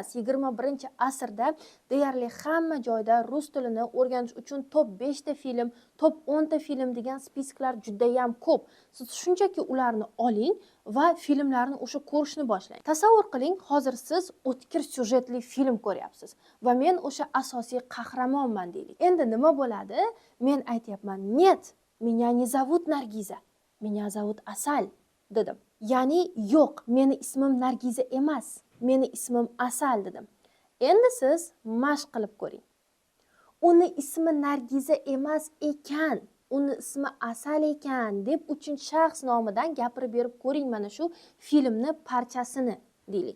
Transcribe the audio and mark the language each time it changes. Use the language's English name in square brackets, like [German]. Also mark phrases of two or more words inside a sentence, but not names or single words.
[Uzbek] 21-asrda deyarli hamma joyda rus tilini o'rganish uchun top 5 ta film, top 10 ta film degan spisklar juda ham ko'p. Siz shunchaki ularni oling va filmlarni o'sha ko'rishni boshlang. Tasavvur qiling, hozir siz o'tkir syujetli film ko'ryapsiz va men o'sha asosiy qahramonman deylik. Endi nima bo'ladi? Men aytayapman, [Russian] "Нет, меня не зовут Nargiza, меня зовут Asal" dedim. [Uzbek] Ya'ni yo'q, meni ismim Nargiza emas, meni ismim Asal dedim. Endi siz mashq qilib ko'ring. Uni ismi Nargiza emas ekan, uni ismi Asal ekan deb uchinchi shaxs nomidan gapirib berib ko'ring mana shu filmni parchasini deylik.